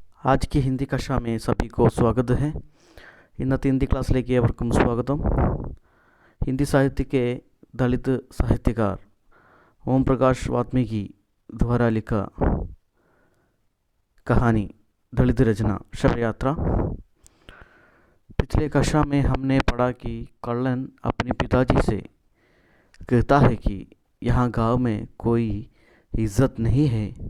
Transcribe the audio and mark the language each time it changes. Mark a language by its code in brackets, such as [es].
[hi] आज की हिंदी कक्षा में सभी को स्वागत है. [ml] ഇന്നത്തെ ഹിന്ദി ക്ലാസ്സിലേക്ക് ഏവർക്കും സ്വാഗതം. [hi] हिंदी साहित्य के दलित साहित्यकार ओम प्रकाश वाल्मीकि द्वारा लिखा कहानी दलित रचना शव यात्रा. पिछले कक्षा में हमने पढ़ा कि कल्लन अपने पिताजी से कहता है कि यहाँ गांव में कोई इज्जत नहीं है.